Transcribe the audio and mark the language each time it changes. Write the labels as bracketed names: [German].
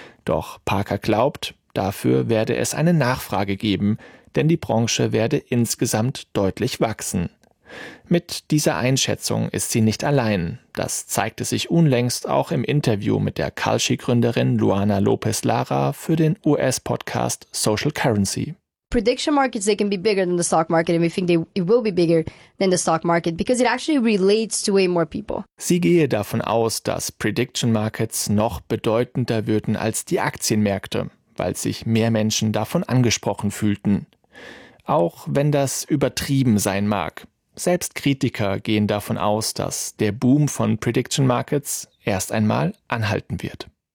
[German] Doch Parker glaubt, dafür werde es eine Nachfrage geben, denn die Branche werde insgesamt deutlich wachsen. Mit dieser Einschätzung ist sie nicht allein. Das zeigte sich unlängst auch im Interview mit der Kalshi-Gründerin Luana Lopez Lara für den US-Podcast Social Currency. [English] Prediction markets, they can be bigger than the stock market, and we think it will be bigger than the stock market because it actually relates to way more people. [German] Sie gehe davon aus, dass Prediction Markets noch bedeutender würden als die Aktienmärkte, weil sich mehr Menschen davon angesprochen fühlten. Auch wenn das übertrieben sein mag, selbst Kritiker gehen davon aus, dass der Boom von Prediction Markets erst einmal anhalten wird.